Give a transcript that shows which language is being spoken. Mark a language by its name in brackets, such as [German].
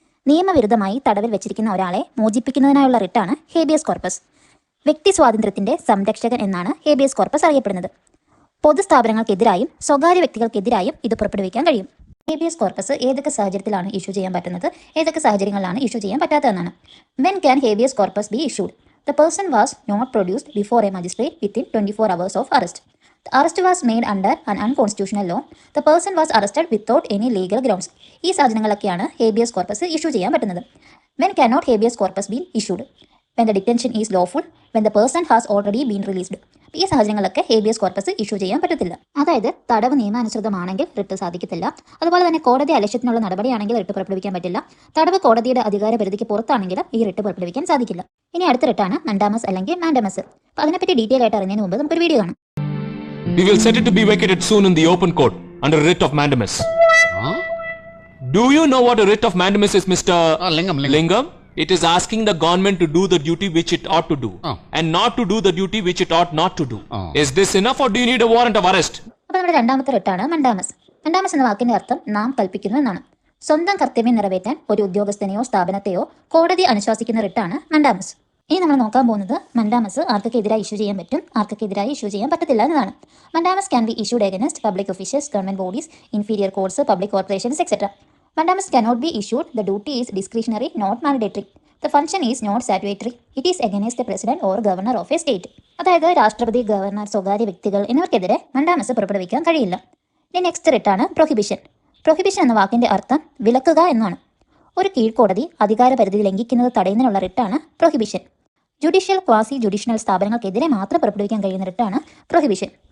[Malayalam] നിയമവിരുദ്ധമായി തടവിൽ വെച്ചിരിക്കുന്ന ഒരാളെ മോചിപ്പിക്കുന്നതിനായുള്ള റിട്ടാണ് ഹേബിയസ് കോർപ്പസ്. വ്യക്തി സ്വാതന്ത്ര്യത്തിന്റെ സംരക്ഷകൻ എന്നാണ് ഹേബിയസ് കോർപ്പസ് അറിയപ്പെടുന്നത്. പൊതുസ്ഥാപനങ്ങൾക്കെതിരായും സ്വകാര്യ വ്യക്തികൾക്കെതിരായും ഇത് പുറപ്പെടുവിക്കാൻ കഴിയും. ഹേബിയസ് കോർപ്പസ് ഏതൊക്കെ സാഹചര്യത്തിലാണ് ഇഷ്യൂ ചെയ്യാൻ പറ്റുന്നത്, ഏതൊക്കെ സാഹചര്യങ്ങളിലാണ് ഇഷ്യൂ ചെയ്യാൻ പറ്റാത്തതെന്നാണ്. [English] When can habeas corpus be issued? The person was not produced before a magistrate within 24 hours of arrest. The arrest was made under an unconstitutional law. The person was arrested without any legal grounds. [Malayalam] ഈ സാധനങ്ങളൊക്കെയാണ് habeas corpus issue ചെയ്യാൻ പറ്റുന്നത്. [English] When cannot habeas corpus be issued? When the detention is lawful, when the person has already been released. [Malayalam] ഈ സാഹചര്യങ്ങളിലൊക്കെ habeas corpus issue ചെയ്യാൻ പറ്റത്തില്ല. അതായത് തടവ് നിയമാനുസൃതമാണെങ്കിൽ writ സാധിക്കത്തില്ല. അതുപോലെ തന്നെ കോടതി അലക്ഷ്യത്തിനുള്ള നടപടിയാണെങ്കിൽ റിട്ട് പുറപ്പെടുവിക്കാൻ പറ്റില്ല. തടവ് കോടതിയുടെ അധികാര പരിധിക്ക് പുറത്താണെങ്കിലും ഈ റിട്ട് പുറപ്പെടുവിക്കാൻ സാധിക്കില്ല. ഇനി അടുത്ത റിട്ടാണ് മൻഡാമസ് അല്ലെങ്കിൽ മാൻഡമസ്. അപ്പോൾ അതിനെപ്പറ്റി ഡീറ്റെയിൽ ആയിട്ട് അറിയുന്നതിന് മുമ്പ് നമുക്കൊരു വീഡിയോ കാണാം. [English] We will set it to be vacated soon in the open court under writ of mandamus. Do you know what a writ of mandamus is, Mr. Lingam? It is asking the government to do the duty which it ought to do and not to do the duty which it ought not to do. Is this enough or do you need a warrant of arrest? [Malayalam] അപ്പോൾ നമ്മുടെ രണ്ടാമത്തെ റിട്ടാണ് mandamus. Mandamus എന്ന വാക്കിന്റെ അർത്ഥം നാം കൽപ്പിക്കുന്നു എന്നാണ്. സ്വന്തം കർത്തവ്യം നിറവേറ്റാൻ ഒരു ഉദ്യോഗസ്ഥനെയോ സ്ഥാപനത്തെയോ കോടതി അനുശാസിക്കുന്ന റിട്ടാണ് മൻഡാമസ്. ഇനി നമ്മൾ നോക്കാൻ പോകുന്നത് മൻഡാമസ് ആർക്കൊക്കെ എതിരായി ഇഷ്യൂ ചെയ്യാൻ പറ്റും, ആർക്കൊക്കെ എതിരായി ഇഷ്യൂ ചെയ്യാൻ പറ്റത്തില്ല എന്നതാണ്. [English] Mandamus can be issued against public officials, government bodies, inferior courts, public corporations et cetera. Mandamus cannot be issued. The duty is discretionary, not mandatory. The function is not statutory. It is against the president or governor of a state. [Malayalam] അതായത് രാഷ്ട്രപതി, governor, സ്വകാര്യ വ്യക്തികൾ എന്നിവർക്കെതിരെ mandamus പുറപ്പെടുവിക്കാൻ കഴിയില്ല. ഇനി next റിട്ടാണ് prohibition. Prohibition എന്ന വാക്കിന്റെ അർത്ഥം വിലക്കുക എന്നാണ്. ഒരു കീഴ്ക്കോടതി അധികാര പരിധി ലംഘിക്കുന്നത് തടയുന്നതിനുള്ള റിട്ടാണ് പ്രൊഹിബിഷൻ. ജുഡീഷ്യൽ, ക്വാസി ജുഡീഷ്യൽ സ്ഥാപനങ്ങൾക്കെതിരെ മാത്രം പുറപ്പെടുവിക്കാൻ കഴിയുന്ന റിട്ടാണ് പ്രൊഹിബിഷൻ.